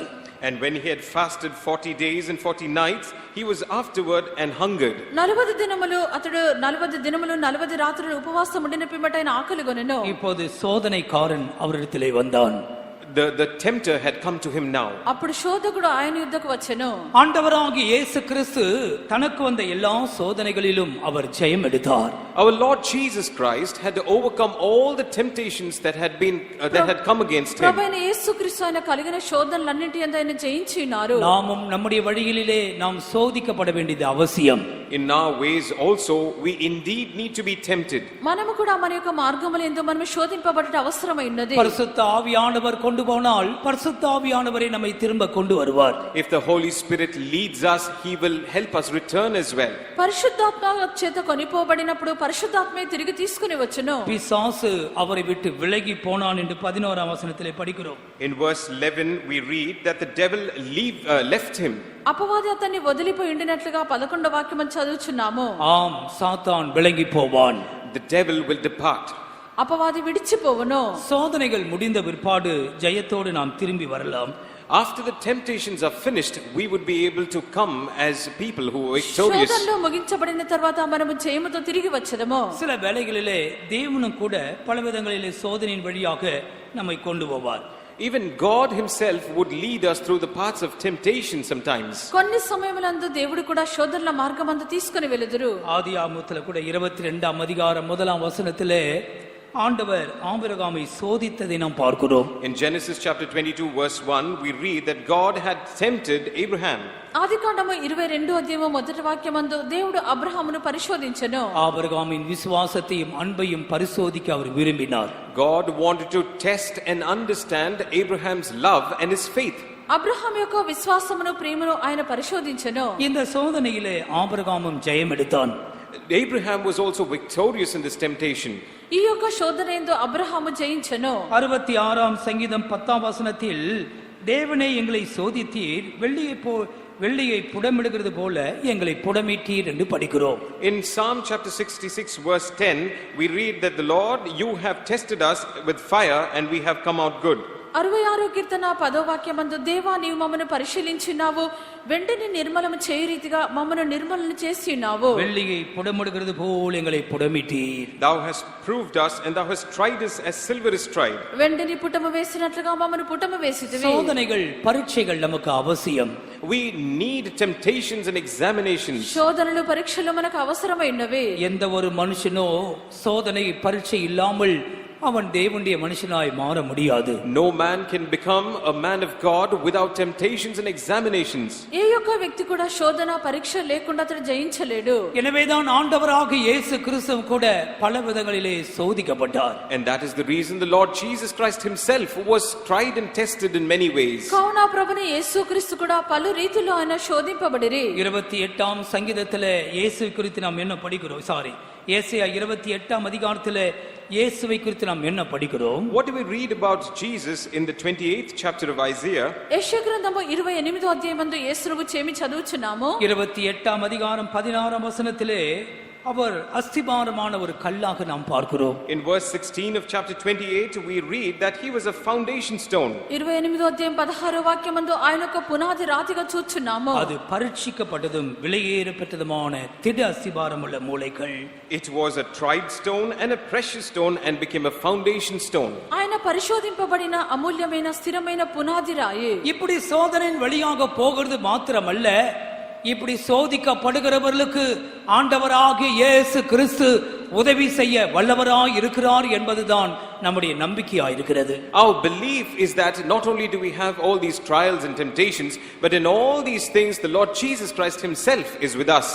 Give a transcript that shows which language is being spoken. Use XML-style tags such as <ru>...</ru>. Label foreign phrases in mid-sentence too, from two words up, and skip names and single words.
<en>And when he had fasted 40 days and 40 nights, he was afterward and hungered.</en> <te>40 దినములు అతడు 40 దినములు 40 రాత్రులు ఉపవాసం ఉండిన పిమ్మట ఆయన ఆకలి కొనెను.</te> <ta>இப்போது சோதனைக்காரன் அவரிடத்திலே வந்தான்.</ta> <en>the tempter had come to him now.</en> <te>అప్పుడు శోధకుడు ఆయన యుద్ధకు వచ్చెను.</te> <ta>ஆண்டவராகிய இயேசு கிறிஸ்து தனக்கு வந்த எல்லா சோதனைகளிலும் அவர் ஜெயம் எடுத்தார்.</ta> <en>Our Lord Jesus Christ had to overcome all the temptations that had come against him.</en> <te>ప్రభువైన యేసుక్రీస్తు ఆయన కలిగిన శోధనలన్నిటి యందు ఆయన జయించి ఉన్నారు.</te> <ta>நாமும் நம்முடைய வழிகளிலே நாம் சோதிக்கப்பட வேண்டியது அவசியம்.</ta> <en>In our ways also we indeed need to be tempted.</en> <te>మనము కూడా మన యొక్క మార్గములందు మనం శోధింపబడట అవసరమైనది.</te> <ta>பரிசுத்த ஆவியானவர் கொண்டு போனால் பரிசுத்த ஆவியானவரே நம்மை திரும்ப கொண்டு வருவார்.</ta> <en>If the Holy Spirit leads us, he will help us return as well.</en> <te>పరిశుద్ధాత్మ చేత కొనిపోబడినప్పుడు పరిశుద్ధాత్మే తిరిగి తీసుకుని వచ్చును.</te> <ta>பிசாசு அவரை விட்டு விலகி போனான் என்று 11ஆம் வசனத்திலே படிக்கிறோம்.</ta> <en>In verse 11 we read that the devil left him.</en> <te>అపవాది అతన్ని వదిలిపోయి ఉండినట్లుగా 11వ వాక్యం చదువుచున్నాము.</te> <ta>ஆம், சாத்தான் விலகி போவான்.</ta> <en>The devil will depart.</en> <te>అపవాది విడిచిపోవును.</te> <ta>சோதனைகள் முடிந்த பிற்பாடு ஜெயத்தோடு நாம் திரும்பி வரலாம்.</ta> <en>After the temptations are finished, we would be able to come as people who are victorious.</en> <te>శోధనలు ముగించబడిన తర్వాత మనము జయముతో తిరిగి వచ్చేదము.</te> <ta>சில வேளைகளிலே தேவனும் கூட பல விதங்களிலே சோதனையின் வழியாக நம்மை கொண்டு போவார்.</ta> <en>Even God himself would lead us through the paths of temptation sometimes.</en> <te>కొన్ని సమయములందు దేవుడు కూడా శోధనల మార్గమందు తీసుకొని వెలుదురు.</te> <ta>ஆதியாகமத்திலே கூட 22ஆம் அதிகாரம் 1ஆம் வசனத்திலே ஆண்டவர் ஆபிரகாமை சோதித்ததை நாம் பார்க்கிறோம்.</ta> <en>In Genesis chapter 22 verse 1 we read that God had tempted Abraham.</en> <te>ఆదికాండము 22వ అధ్యాయము మొదటి వాక్యమందు దేవుడు అబ్రహామును పరిశోధించెను.</te> <ta>ஆபிரகாமின் விசுவாசத்தையும் அன்பையும் பரிசோதிக்க அவர் விரும்பினார்.</ta> <en>God wanted to test and understand Abraham's love and his faith.</en> <te>అబ్రహాం యొక్క విశ్వాసమును ప్రేమను ఆయన పరిశోధించెను.</te> <ta>இந்த சோதனையிலே ஆபிரகாமும் ஜெயம் எடுத்தான்.</ta> <en>Abraham was also victorious in this temptation.</en> <te>ఈ యొక్క శోధన యందు అబ్రహాము జయించెను.</te> <ta>66ஆம் சங்கீதம் 10ஆம் வசனத்தில் தேவனே எங்களை சோதித்தீர், வெள்ளியை புடமிடுகிறது போல எங்களை புடமிட்டீர் என்று படிக்கிறோம்.</ta> <en>In Psalm chapter 66 verse 10 we read that the Lord, you have tested us with fire and we have come out good.</en> <te>66వ కీర్తన 10వ వాక్యమందు దేవా నీవు మమ్మను పరిశీలించినావు, వెండిని నిర్మలము చేయ రీతిగా మమ్మను నిర్మలను చేసి ఉన్నావు.</te> <ta>வெள்ளியை புடமிடுகிறது போல் எங்களை புடமிட்டீர்.</ta> <en>Thou hast proved us and thou hast tried us as silver is tried.</en> <te>వెండిని పుటము వేసినట్లుగా మమ్మను పుటము వేసితివి.</te> <ta>சோதனைகள் பரீட்சைகள் நமக்கு அவசியம்.</ta> <en>We need temptations and examinations.</en> <te>శోధనలు పరీక్షలు మనకు అవసరమైనవి.</te> <ta>எந்த ஒரு மனுஷனோ சோதனை பரீட்சை இல்லாமல் அவன் தேவனுடைய மனுஷனாய் மாற முடியாது.</ta> <en>No man can become a man of God without temptations and examinations.</en> <te>ఏ యొక్క వ్యక్తి కూడా శోధన పరీక్ష లేకుండా అతడు జయించలేడు.</te> <ta>எனவேதான் ஆண்டவராகிய இயேசு கிறிஸ்து கூட பல விதங்களிலே சோதிக்கப்பட்டார்.</ta> <en>And that is the reason the Lord Jesus Christ himself was tried and tested in many ways.</en> <te>కావున ప్రభుని యేసుక్రీస్తు కూడా పలు రీతిలో ఆయన శోధింపబడిరి.</te> <ta>28ஆம் சங்கீதத்திலே இயேசு குறித்து நாம் என்ன படிக்கிறோம்? ஏசாயா 28ஆம் அதிகாரத்திலே இயேசுவை குறித்து நாம் என்ன படிக்கிறோம்?</ta> <en>What do we read about Jesus in the 28th chapter of Isaiah?</en> <te>యెషయా గ్రంథము 28వ అధ్యాయమందు యేసును గురించి ఏమి చదువుచున్నాము?</te> <ta>28ஆம் அதிகாரம் 16ஆம் வசனத்திலே அவர் அஸ்திபாரமான ஒரு கல்லாக நாம் பார்க்கிறோம்.</ta> <en>In verse 16 of chapter 28 we read that he was a foundation stone.</en> <te>28వ అధ్యాయం 16వ వాక్యమందు ఆయన ఒక పునాది రాతిగా చూచున్నాము.</te> <ta>அது பரீட்சிக்கப்பட்டதும் விலையேறப்பட்டதுமான திட அஸ்திபாரமுள்ள மூலைகள்.</ta> <en>It was a tried stone and a precious stone and became a foundation stone.</en> <te>ఆయన పరిశోధింపబడిన అమూల్యమైన స్థిరమైన పునాది రాయి.</te> <ta>இப்படி சோதனையின் வழியாக போகிறது மாத்திரமல்ல, இப்படி சோதிக்கப்படுகிறவர்களுக்கு ஆண்டவராகிய இயேசு கிறிஸ்து உதவி செய்ய வல்லவராய் இருக்கிறார் என்பதுதான் நம்முடைய நம்பிக்கையாய் இருக்கிறது.</ta> <en>Our belief is that not only do we have all these trials and temptations, but in all these things the Lord Jesus Christ himself is with us.</en>